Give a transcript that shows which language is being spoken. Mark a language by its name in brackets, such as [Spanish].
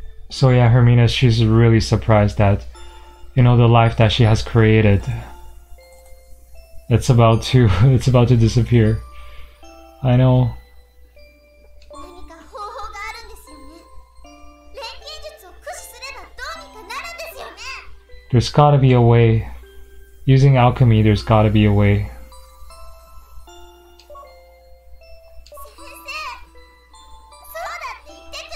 [English] So yeah, Hermina, she's really surprised that, the life that she has created, it's about to disappear. I know. [Japanese] 何か方法があるんですよね。錬金術を駆使すればどうにかなるんですよね。 [English] There's gotta be a way. Using alchemy, there's gotta be a way. [Japanese] 先生、そうだって言って